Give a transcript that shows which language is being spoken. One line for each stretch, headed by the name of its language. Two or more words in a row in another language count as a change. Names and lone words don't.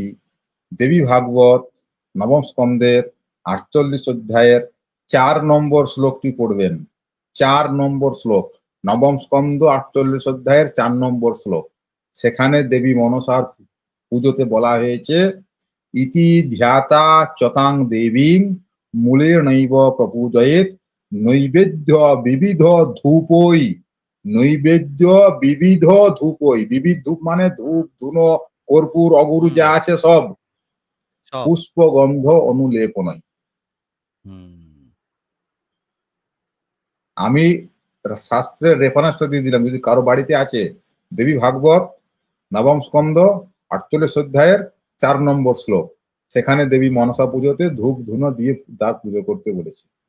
Bangla: দেবী ভাগবত নবম স্কন্ধের 48 অধ্যায়ের 4 নম্বর শ্লোকটি পড়বেন। 4 নম্বর শ্লোক, নবম স্কন্ধ 48 অধ্যায়ের 4 নম্বর শ্লোক। সেখানে দেবী মনসার পুজোতে বলা হয়েছে
Sanskrit: ইতি ধ্যাতা চতাং দেবীং মূলের নৈব প্রপূজয়েত নৈবেদ্য বিবিধ ধূপই, নৈবেদ্য বিবিধ ধূপই,
Bangla: বিবিধ ধূপ মানে ধূপ ধুনো কর্পূর অগুরু যা আছে সব, সব।
Sanskrit: পুষ্প গন্ধ অনুলেপনই।
Bangla: আমি শাস্ত্রের রেফারেন্সটা দিয়ে দিলাম, যদি কারো বাড়িতে আছে দেবী ভাগবত নবম স্কন্ধ 48 অধ্যায়ের 4 নম্বর শ্লোক, সেখানে দেবী মনসা পুজোতে ধূপ ধুনো দিয়ে তার পুজো করতে বলেছে।